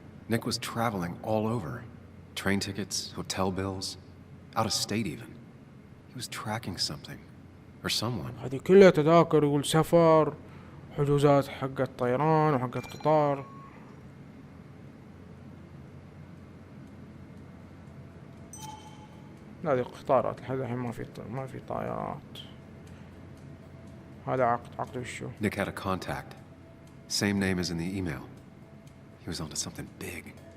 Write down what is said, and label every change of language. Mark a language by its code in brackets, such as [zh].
[en] Nick was traveling all over. Train tickets, hotel bills, out of state even. He was tracking something. Or someone. [ar] هذه كلها تذاكر، يقول سفر، حجوزات حقت طيران وحقت قطار. لا دي قطارات لحد الحين ما في طائرات. هذا عقد وشو؟ [en] Nick had a contact. Same name as in the email. He was onto something big.